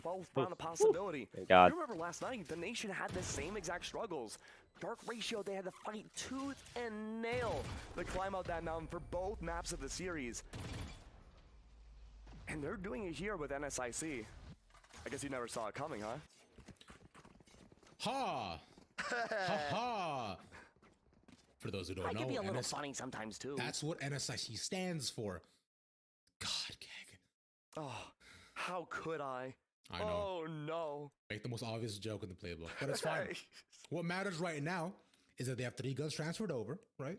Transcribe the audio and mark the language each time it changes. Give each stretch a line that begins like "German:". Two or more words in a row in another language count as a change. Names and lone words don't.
English: 12th round of possibility. Thank God. You remember last night, the Nation had the same exact struggles. Dark ratio, they had to fight tooth and nail to climb out that mountain for both maps of the series. And they're doing it here with NSIC. I guess you never saw it coming, huh? Ha! Ha ha! For those who don't I know, can be a little NS funny sometimes too. that's what NSIC stands for. God, Gag. Oh, how could I? I know. Oh no. Make the most obvious joke in the playbook, but it's fine. What matters right now is that they have 3 guns transferred over, right?